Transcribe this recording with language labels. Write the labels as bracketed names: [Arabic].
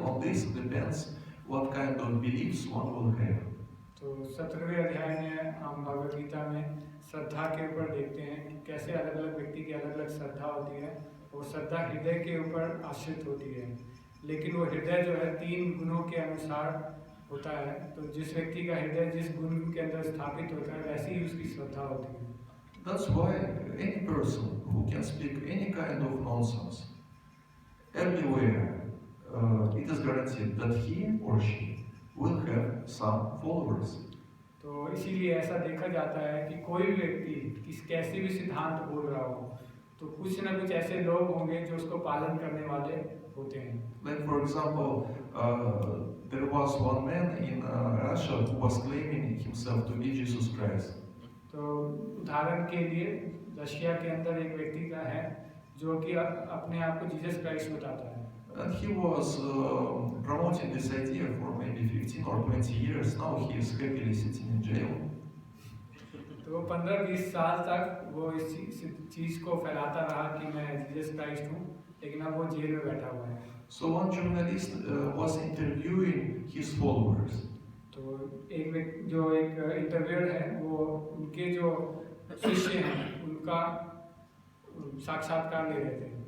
[English] On this depends what kind of beliefs one will have. [Hindi] तो 17वें अध्याय में हम भगवद गीता में श्रद्धा के ऊपर देखते हैं कि कैसे अलग अलग व्यक्ति की अलग अलग श्रद्धा होती है और श्रद्धा हृदय के ऊपर आश्रित होती है, लेकिन वो हृदय जो है 3 गुणों के अनुसार होता है। तो जिस व्यक्ति का हृदय जिस गुण के अंदर स्थापित होता है वैसी ही उसकी श्रद्धा होती है। [English] That's why any person who can speak any kind of nonsense, everywhere, it is guaranteed that he or she will have some followers. [Hindi] तो इसीलिए ऐसा देखा जाता है कि कोई भी व्यक्ति किस कैसे भी सिद्धांत बोल रहा हो तो कुछ न कुछ ऐसे लोग होंगे जो उसको पालन करने वाले होते हैं। [English] Like for example, there was one man in Russia who was claiming himself to be Jesus Christ. [Hindi] तो उदाहरण के लिए रशिया के अंदर एक व्यक्ति का है जो कि अपने आप को जीसस क्राइस्ट बताता है। [English] And he was promoting this idea for maybe 15 or 20 years. Now he is happily sitting in jail. [Hindi] तो 15-20 साल तक वो इस चीज को फैलाता रहा कि मैं जीसस क्राइस्ट हूँ, लेकिन अब वो जेल में बैठा हुआ है। [English] So one journalist was interviewing his followers. [Hindi] तो एक इंटरव्यूअर है वो उनके जो शिष्य हैं उनका साक्षात्कार ले रहे थे।